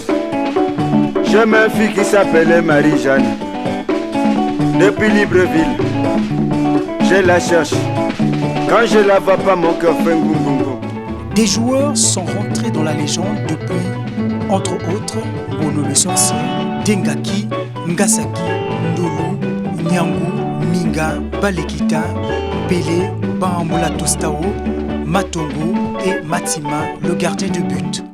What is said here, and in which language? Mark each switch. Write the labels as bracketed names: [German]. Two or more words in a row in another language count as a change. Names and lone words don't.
[French] J'ai ma fille qui s'appelait Marie-Jeanne. Depuis Libreville, je la cherche. Quand je la vois pas, mon cœur fait goum. Des joueurs sont rentrés dans la légende depuis, entre autres, Bono le sorcier, Dengaki, Ngasaki, Ndolo, Nyangu, Minga, Balekita, Pelé, Bahamboula Tostao, Matongo et Matima, le gardien de but.